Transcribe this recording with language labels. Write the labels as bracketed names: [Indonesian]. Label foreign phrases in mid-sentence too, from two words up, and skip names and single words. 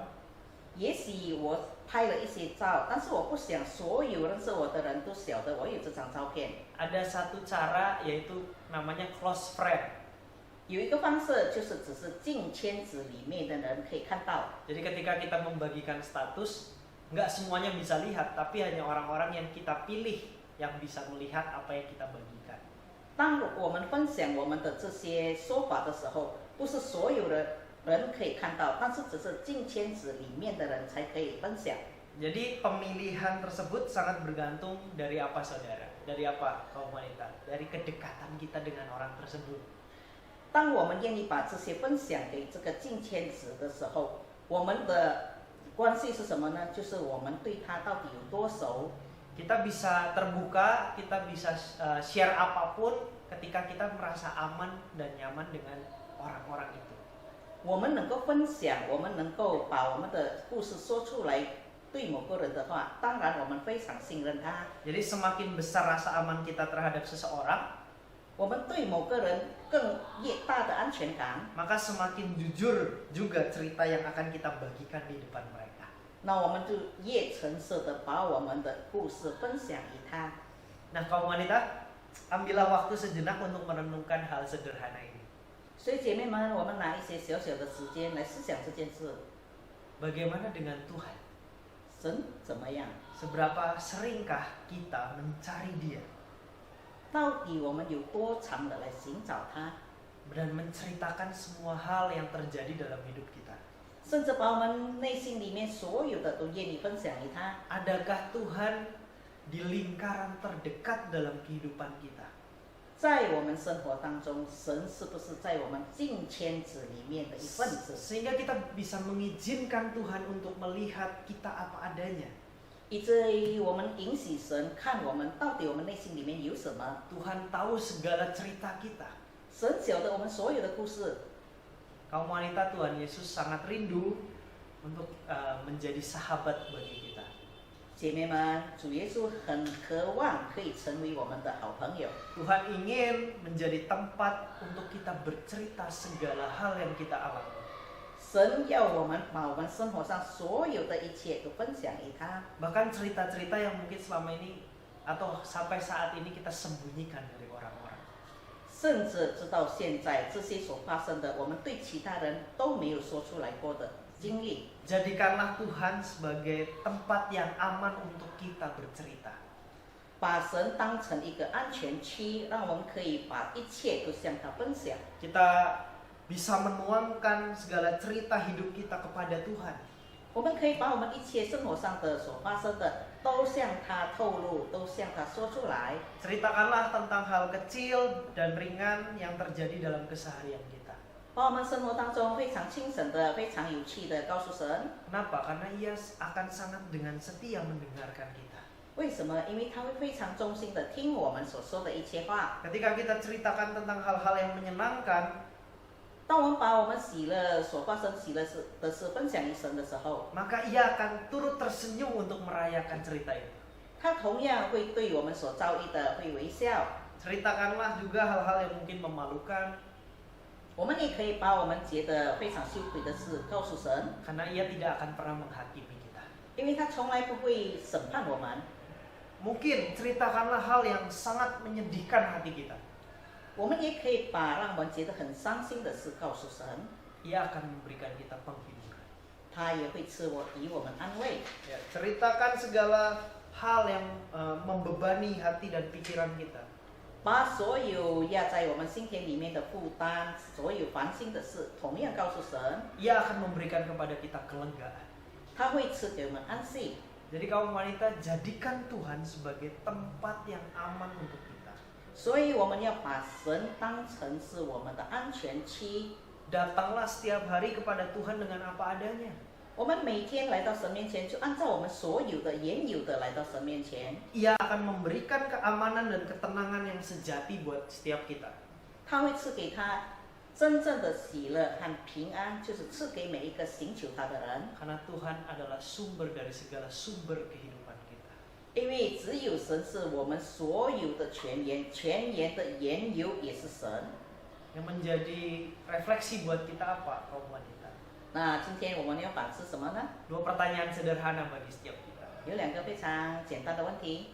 [Chinese] 也许我拍了一些照，但是我不想所有认识我的人都晓得我有这张照片。 [Indonesian] Ada satu cara yaitu namanya [English] close friend. [Chinese] 有一个方式就是只是近圈子里面的人可以看到。 [Indonesian] Jadi ketika kita membagikan status, nggak semuanya bisa lihat, tapi hanya orang-orang yang kita pilih yang bisa melihat apa yang kita bagikan. [Chinese] 当我们分享我们的这些说法的时候，不是所有的人可以看到，但是只是近圈子里面的人才可以分享。 [Indonesian] Jadi pemilihan tersebut sangat bergantung dari apa saudara? Dari apa kaum wanita? Dari kedekatan kita dengan orang tersebut. [Chinese] 当我们愿意把这些分享给这个近圈子的时候，我们的关系是什么呢？就是我们对他到底有多熟。 [Indonesian] Kita bisa terbuka, kita bisa share apapun ketika kita merasa aman dan nyaman dengan orang-orang itu. [Chinese] 我们能够分享，我们能够把我们的故事说出来，对某个人的话，当然我们非常信任他。 [Indonesian] Jadi semakin besar rasa aman kita terhadap seseorang, [Chinese] 我们对某个人更越大的安全感， [Indonesian] maka semakin jujur juga cerita yang akan kita bagikan di depan mereka. [Chinese] 那我们就越诚实的把我们的故事分享给他。 [Indonesian] Nah kaum wanita, ambillah waktu sejenak untuk merenungkan hal sederhana ini. [Chinese] 所以姐妹们，我们拿一些小小的时间来思想这件事。 [Indonesian] Bagaimana dengan Tuhan? [Chinese] 神怎么样？ [Indonesian] Seberapa seringkah kita mencari Dia [Chinese] 到底我们有多长的来寻找他？ [Indonesian] dan menceritakan semua hal yang terjadi dalam hidup kita? [Chinese] 甚至把我们内心里面所有的都愿意分享给他。 [Indonesian] Adakah Tuhan di lingkaran terdekat dalam kehidupan kita? [Chinese] 在我们生活当中，神是不是在我们近圈子里面的一份子？ [Indonesian] Sehingga kita bisa mengizinkan Tuhan untuk melihat kita apa adanya. [Chinese] 以至于我们允许神看我们到底我们内心里面有什么。 [Indonesian] Tuhan tahu segala cerita kita. [Chinese] 神晓得我们所有的故事。 [Indonesian] Kaum wanita, Tuhan Yesus sangat rindu untuk menjadi sahabat bagi kita. [Chinese] 姐妹们，主耶稣很渴望可以成为我们的好朋友。 [Indonesian] Tuhan ingin menjadi tempat untuk kita bercerita segala hal yang kita alami. [Chinese] 神要我们把我们生活上所有的一切都分享给他， [Indonesian] Bahkan cerita-cerita yang mungkin selama ini atau sampai saat ini kita sembunyikan dari orang-orang. [Chinese] 甚至直到现在这些所发生的，我们对其他人都没有说出来过的经历。 [Indonesian] Jadikanlah Tuhan sebagai tempat yang aman untuk kita bercerita. [Chinese] 把神当成一个安全区，让我们可以把一切都向他分享。 [Indonesian] Kita bisa menuangkan segala cerita hidup kita kepada Tuhan. [Chinese] 我们可以把我们一切生活上的所发生的，都向他透露，都向他说出来。 [Indonesian] Ceritakanlah tentang hal kecil dan ringan yang terjadi dalam keseharian kita. [Chinese] 把我们生活当中非常轻省的、非常有趣的告诉神。 [Indonesian] Kenapa? Karena Ia akan sangat dengan setia mendengarkan kita. [Chinese] 为什么？因为他会非常忠心的听我们所说的一切话。 [Indonesian] Ketika kita ceritakan tentang hal-hal yang menyenangkan, [Chinese] 当我们把我们喜乐所发生喜乐的事分享于神的时候， [Indonesian] maka ia akan turut tersenyum untuk merayakan cerita itu. [Chinese] 他同样会对我们所遭遇的会微笑。 [Indonesian] Ceritakanlah juga hal-hal yang mungkin memalukan, [Chinese] 我们也可以把我们觉得非常羞愧的事告诉神， [Indonesian] karena ia tidak akan pernah menghakimi kita. [Chinese] 因为他从来不会审判我们。 [Indonesian] Mungkin ceritakanlah hal yang sangat menyedihkan hati kita. [Chinese] 我们也可以把让我们觉得很伤心的事告诉神， [Indonesian] Ia akan memberikan kita penghiburan. [Chinese] 他也会给我们安慰。 [Indonesian] Ya, ceritakan segala hal yang membebani hati dan pikiran kita. [Chinese] 把所有压在我们心田里面的负担，所有烦心的事，同样告诉神， [Indonesian] Ia akan memberikan kepada kita kelegaan. [Chinese] 他会赐给我们安息。 [Indonesian] Jadi kaum wanita, jadikan Tuhan sebagai tempat yang aman untuk kita. [Chinese] 所以我们要把神当成是我们的安全区。 [Indonesian] Datanglah setiap hari kepada Tuhan dengan apa adanya. [Chinese] 我们每天来到神面前，就按照我们所有的原有的来到神面前。 [Indonesian] Ia akan memberikan keamanan dan ketenangan yang sejati buat setiap kita. [Chinese] 他会赐给他真正的喜乐和平安，就是赐给每一个寻求他的人。 [Indonesian] Karena Tuhan adalah sumber dari segala sumber kehidupan kita. [Chinese] 因为只有神是我们所有的泉源，泉源的源由也是神。 [Indonesian] Yang menjadi refleksi buat kita apa, kaum wanita? [Chinese] 那今天我们要反思什么呢？ [Indonesian] Dua pertanyaan sederhana bagi setiap kita. [Chinese] 有两个非常简单的问题。